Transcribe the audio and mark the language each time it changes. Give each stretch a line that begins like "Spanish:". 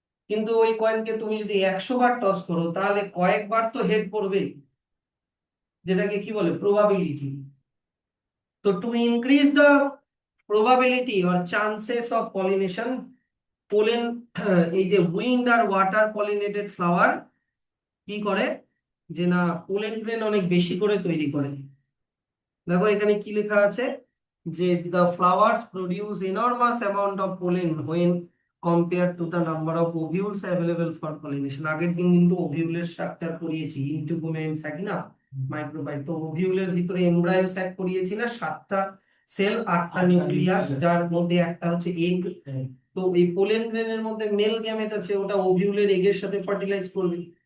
Bangla: কিন্তু ওই কয়েনকে তুমি যদি 100বার টস করো তাহলে কয়েকবার তো হেড পড়বে, যেটাকে কি বলে, প্রবাবিলিটি। তো
English: to increase the probability or chances of pollination,
Bangla: pollen এই যে উইন্ড আর ওয়াটার পলিনেটেড ফ্লাওয়ার কি করে, যে না পোলেন গ্রেন অনেক বেশি করে তৈরি করে। দেখো এখানে কি লেখা আছে, যে
English: the flowers produce enormous amount of pollen when compared to the number of ovules available for pollination।
Bangla: আগের দিন কিন্তু ওভিউলের স্ট্রাকচার পড়িয়েছি, ইন্ট্রোগোমেন্ট স্যাক না, মাইক্রোবাইট। তো ওভিউলের ভিতরে এমব্রায়ো স্যাক পড়িয়েছি না, 7টা সেল 8টা নিউক্লিয়াস, যার মধ্যে একটা হচ্ছে এগ। তো এই পোলেন গ্রেনের মধ্যে মেল গ্যামেট আছে, ওটা ওভিউলের এগের সাথে ফার্টিলাইজ করবে।